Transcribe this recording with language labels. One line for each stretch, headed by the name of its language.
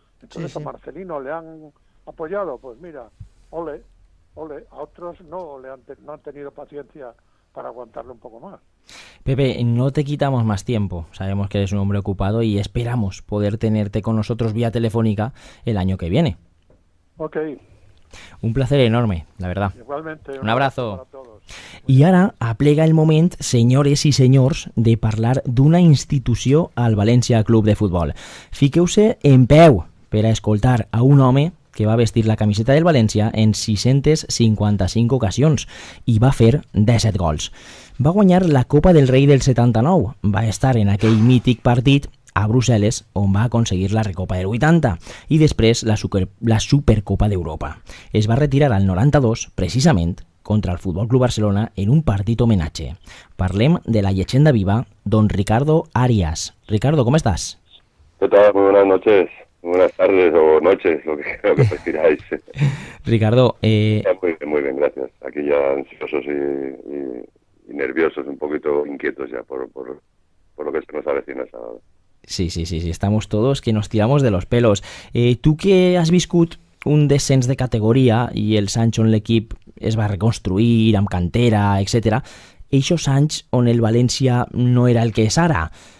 Spanish: Entonces a Marcelino le han apoyado, pues mira, ole, a otros no han tenido paciencia para aguantarlo un poco más. Pepe, no te quitamos más tiempo, sabemos que eres un hombre ocupado y esperamos poder tenerte con nosotros vía telefónica el año que viene. Ok. Un placer enorme, la verdad. Igualmente. Un abrazo.
Catalan: I ara aplega el moment, senyores i senyors, de parlar d'una institució al València Club de Futbol. Fiqueu-se en peu per a escoltar a un home que va vestir la camiseta del València en 655 ocasions i va fer 17 gols. Va guanyar la Copa del Rei del 79, va estar en aquell mític partit a Brussel·les, on va aconseguir la Recopa del 80 i després la Supercopa d'Europa. Es va retirar al 92, precisament, contra el Futbol Club Barcelona en un partit homenatge. Parlem de la llegenda viva, don Ricardo Arias. Ricardo,
Spanish: ¿cómo estás? ¿Qué tal? Muy buenas noches, buenas tardes o noches, lo que prefiráis. Ricardo, muy bien, gracias. Aquí ya ansiosos y nerviosos, un poquito inquietos ya por lo que se nos avecina esa hora. Sí, estamos todos que nos tiramos de los pelos.
Catalan: Tu que has viscut un descens de categoria i el Sancho en l'equip es va reconstruir amb cantera, etc. Eixos anys on el València no era el que és ara.